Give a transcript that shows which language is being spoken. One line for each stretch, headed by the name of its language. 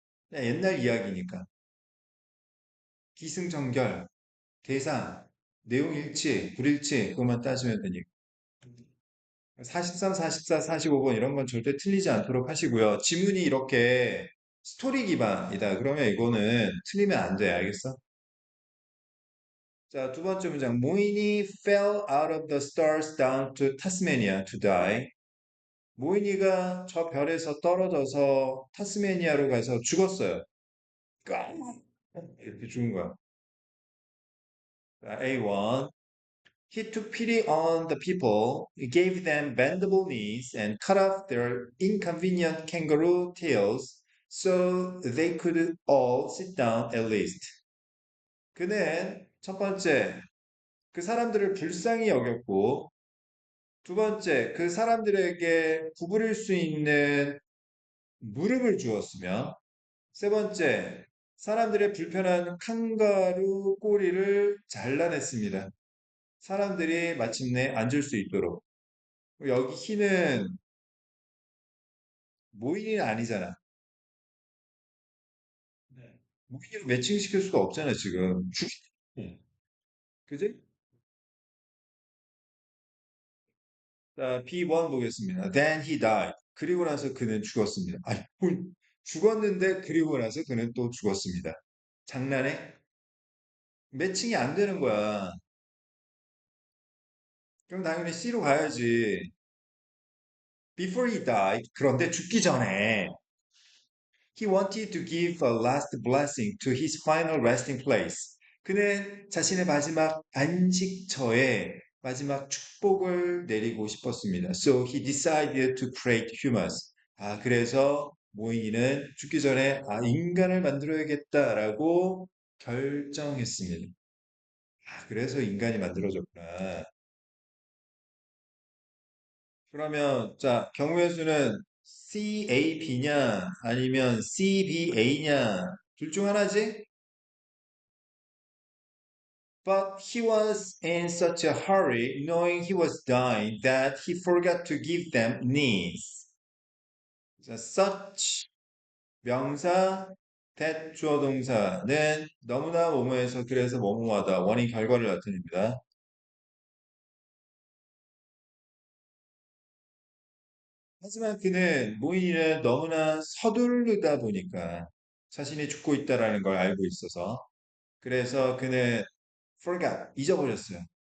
Korean: 그냥 옛날 이야기니까. 기승전결, 대상, 내용 일치, 불일치, 그것만 따지면 되니까. 43, 44, 45번 이런 건 절대 틀리지 않도록 하시고요. 지문이 이렇게 스토리 기반이다. 그러면 이거는 틀리면 안 돼. 알겠어? 자, 두 번째 문장.
English: 모인이 fell out of the stars down to Tasmania to die.
Korean: 모인이가 저 별에서 떨어져서 타스메니아로 가서 죽었어요. 까! 이렇게 죽은 거야. 자, A1.
English: He took pity on the people, gave them bendable knees, and cut off their inconvenient kangaroo tails so they could all sit down at least.
Korean: 그는 첫 번째, 그 사람들을 불쌍히 여겼고, 두 번째, 그 사람들에게 구부릴 수 있는 무릎을 주었으며, 세 번째, 사람들의 불편한 칸가루 꼬리를 잘라냈습니다. 사람들이 마침내 앉을 수 있도록. 여기 키는 모인이 아니잖아. 네. 모인으로 매칭시킬 수가 없잖아, 지금. 응. 그지? 자, B1 보겠습니다.
English: Then he died.
Korean: 그리고 나서 그는 죽었습니다. 아니, 죽었는데 그리고 나서 그는 또 죽었습니다. 장난해? 매칭이 안 되는 거야. 그럼 당연히 C로 가야지.
English: Before he died.
Korean: 그런데 죽기 전에
English: he wanted to give a last blessing to his final resting place.
Korean: 그는 자신의 마지막 안식처에 마지막 축복을 내리고 싶었습니다.
English: So he decided to create humans.
Korean: 아, 그래서 모인이는 죽기 전에 인간을 만들어야겠다라고 결정했습니다. 아, 그래서 인간이 만들어졌구나. 그러면 자, 경우의 수는 CAB냐 아니면 CBA냐 둘 중 하나지?
English: But he was in such a hurry knowing he was dying that he forgot to give them knees.
Korean: 자, such 명사 that 주어 동사는 너무나 뭐뭐해서 그래서 뭐뭐하다 원인 결과를 나타냅니다. 하지만 그는 모인이는 너무나 서두르다 보니까 자신이 죽고 있다라는 걸 알고 있어서 그래서 그는 forgot 잊어버렸어요.